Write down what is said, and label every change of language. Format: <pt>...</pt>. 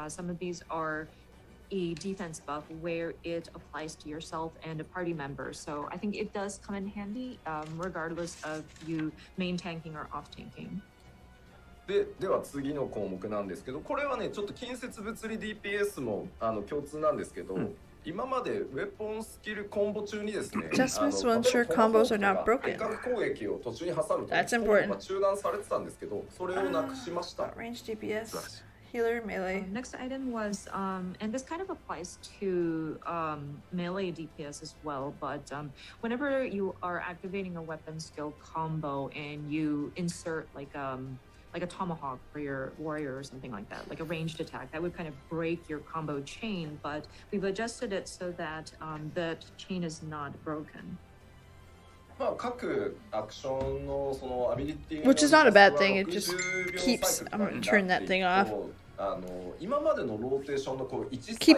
<en>Some of these are a defense buff where it applies to yourself and a party member. So I think it does come in handy regardless of you main tanking or off tanking.</en> <ja>では次の項目なんですけど、これはねちょっと近接物理 DPS も共通なんですけど、今までウェポンスキルコンボ中にですね、</ja> <en>Adjustments will ensure combos are not broken.</en> <ja>対角攻撃を途中に挟むと</ja> <en>That's important.</en> <ja>コンボが中断されてたんですけど、それをなくしました。</ja> <en>Range DPS, healer, melee. Next item was, and this kind of applies to melee DPS as well, but whenever you are activating a weapon skill combo and you insert like a tomahawk for your warrior or something like that, like a ranged attack, that would kind of break your combo chain, but we've adjusted it so that that chain is not broken.</en> <ja>まあ各アクションのそのアビリティ</ja> <en>Which is not a bad thing, it just keeps- I'm gonna turn that thing off.</en> <ja>今までのローテーションのこう1サイクル</ja>